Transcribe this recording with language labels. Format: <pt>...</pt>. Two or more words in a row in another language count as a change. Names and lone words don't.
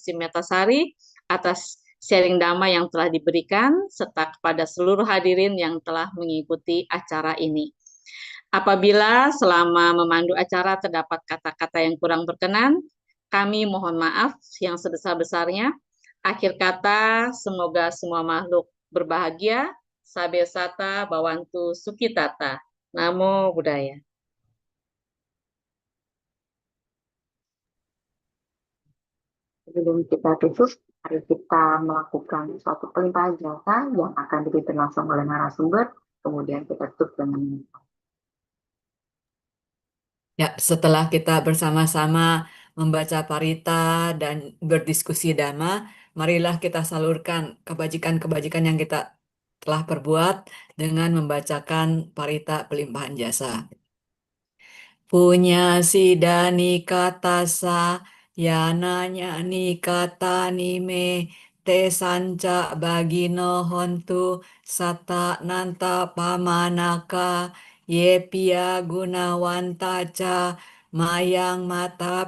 <id>Simetasari atas sharing Dhamma yang telah diberikan, serta kepada seluruh hadirin yang telah mengikuti acara ini. Apabila selama memandu acara terdapat kata-kata yang kurang berkenan, kami mohon maaf yang sebesar-besarnya. Akhir kata, semoga semua makhluk berbahagia,</id> <pi>sabe sata bawantu sukitata. Namo Buddhaya.</pi> <id>Sebelum kita tutup, mari kita melakukan suatu pelimpahan jasa yang akan dipimpin langsung oleh narasumber, kemudian kita tutup dengan Ya, setelah kita bersama-sama membaca parita dan berdiskusi Dhamma, marilah kita salurkan kebajikan-kebajikan yang kita telah perbuat dengan membacakan parita pelimpahan jasa.</id> <pi>Punya sidani katasa, yananya ni kata nime, te sanca bagino hontu, sata nanta pamanaka, ye pia gunawanta ca, mayang mata</pi>